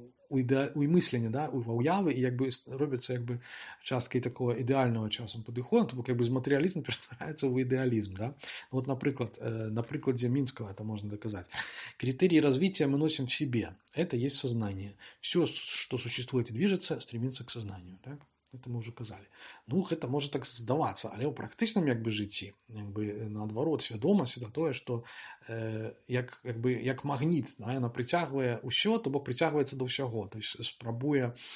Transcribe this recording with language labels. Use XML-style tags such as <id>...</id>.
<be>у мыслення, да, ва ўявы, і як бы робіцца як бы часткай такого ідэального часам падыходу, то бок як бы з матэрыялізму ператвараецца ў ідэалізм, да. Вот, напрыклад, на прыкладзе</be> <ru>Минского это можно доказать. Критерии развития мы носим в себе. Это есть сознание. Все, что существует и движется, стремится к сознанию. Так? Это мы уже казали.</ru> <be>Ну, гэта можа так здавацца, але ў практычным як бы жыцці, як бы наадварот, свядомасць это тое, што як магніт, да, яна прыцягвае ўсё, то бок прыцягваецца да ўсяго, то есть спрабуе</be>